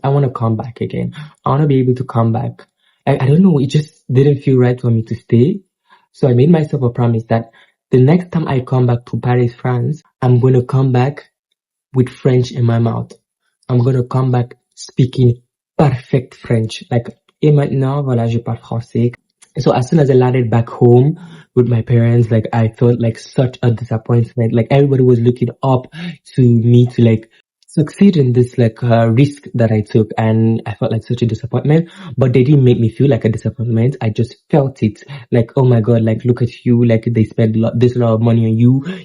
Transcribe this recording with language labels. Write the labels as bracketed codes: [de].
[en] I want to come back again. I want to be able to come back. I don't know. It just didn't feel right for me to stay. So I made myself a promise that the next time I come back to Paris, France, I'm going to come back with French in my mouth. I'm going to come back speaking perfect French. [fr] Like, et maintenant, voilà, je parle français. [en] So as soon as I landed back home with my parents, like, I felt like such a disappointment. Like, everybody was looking up to me to like succeed in this like risk that I took, and I felt like such a disappointment. But they didn't make me feel like a disappointment. I just felt it, like, oh my God, like, look at you, like, they spent this lot of money on you.